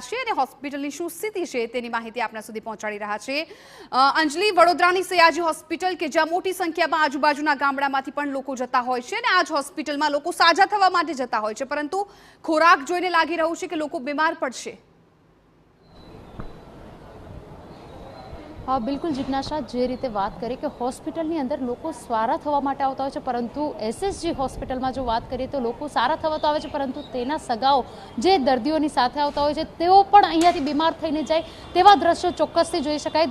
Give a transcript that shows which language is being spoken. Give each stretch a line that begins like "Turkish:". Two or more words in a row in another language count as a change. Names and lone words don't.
Gujarati: છે અને હોસ્પિટલની શું સ્થિતિ છે તેની માહિતી આપણા સુધી પહોંચાડી રહ્યા છે અંજલિ, વડોદરાની સયાજી હોસ્પિટલ કે જ્યાં મોટી સંખ્યામાં આજુબાજુના ગામડામાંથી પણ લોકો જતા હોય છે અને આ જ હોસ્પિટલમાં લોકો સાજા થવા માટે જતા હોય છે, પરંતુ ખોરાક જોઈને લાગી રહ્યું છે કે લોકો બીમાર પડશે। હાં બિલ્કુલ જિજ્ઞાસા, જે રીતે બાત કરેં કિ હૉસ્પિટલની અંદર લોગ સારા થવા માટે આવતા હોય છે, પરંતુ એસએસજી હૉસ્પિટલ મેં જો બાત કરિએ તો લોગ સારા થવા તો આવે છે, પરંતુ તેના સગાઓ જે દર્દીઓની સાથે આવતા હોય છે તેઓ પણ અહીંયાથી બીમાર થઈને જાય તેવા દૃશ્યો ચોક્કસથી જોઈ શકાય।